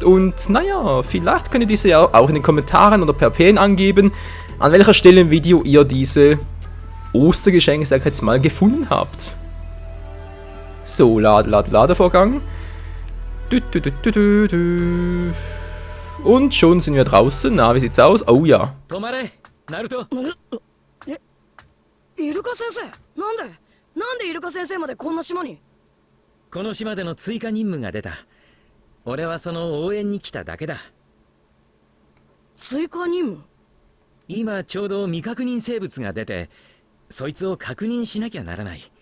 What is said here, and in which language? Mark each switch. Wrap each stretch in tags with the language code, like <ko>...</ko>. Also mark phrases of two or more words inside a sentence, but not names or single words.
<de>Und naja, vielleicht könnt ihr diese ja auch in den Kommentaren oder per PN angeben, an welcher Stelle im Video ihr diese Ostergeschenke, sag ich jetzt mal, gefunden habt. So, Ladevorgang. Und schon sind wir draußen. Na, wie sieht's aus? Oh ja.</de> <ja>Naruto. イルカ先生、なんでイルカ先生までこんな島に？この島での追加任務が出た。俺はその応援に来ただけだ。追加任務？今ちょうど未確認生物が出て、そいつを確認しなきゃならない。</ja>